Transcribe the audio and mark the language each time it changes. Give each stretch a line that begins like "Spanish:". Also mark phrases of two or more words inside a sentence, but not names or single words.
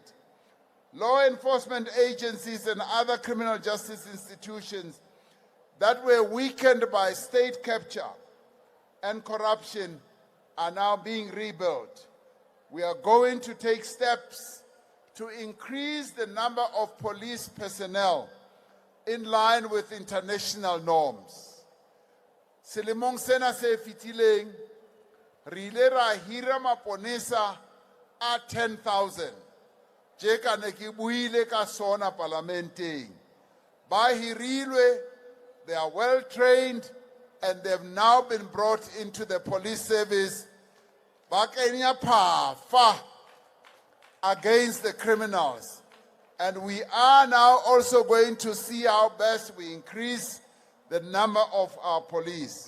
English: Law enforcement agencies and other criminal justice institutions that were weakened by state capture and corruption are now being rebuilt. We are going to take steps to increase the number of police personnel in line with international norms.
Southern Sotho: Selemong sena se fitileng, re ile ra hira maponesa a 10,000. Jeka ne ke buile ka sona parlamenteng. Ba hirilwe,
English: They are well trained and they've now been brought into the police service against the criminals. And we are now also going to see how best we increase the number of our police.